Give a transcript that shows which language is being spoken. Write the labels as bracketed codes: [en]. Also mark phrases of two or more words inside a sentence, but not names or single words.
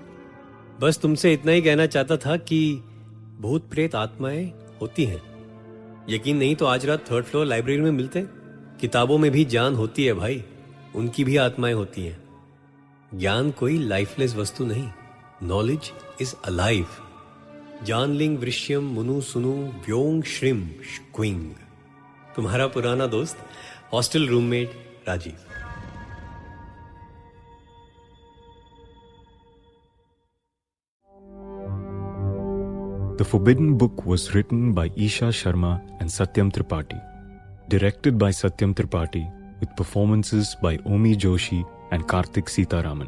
[hi] बस तुमसे इतना ही कहना चाहता था कि भूत प्रेत आत्माएं होती हैं। यकीन नहीं तो आज रात 3rd [en] floor library [hi] में मिलते। किताबों में भी जान होती है भाई, उनकी भी आत्माएं होती हैं। ज्ञान कोई लाइफलेस वस्तु नहीं, [en] knowledge is alive. जानलिंग वृश्यम मुनु सुनु व्योंग श्रिम श्क्विंग। [hi] तुम्हारा पुराना दोस्त, [en] hostel roommate [hi] राजीव। [en] The Forbidden Book was written by Isha Sharma and Satyam Tripathi, directed by Satyam Tripathi, with performances by Omi Joshi and Karthik Sitaraman.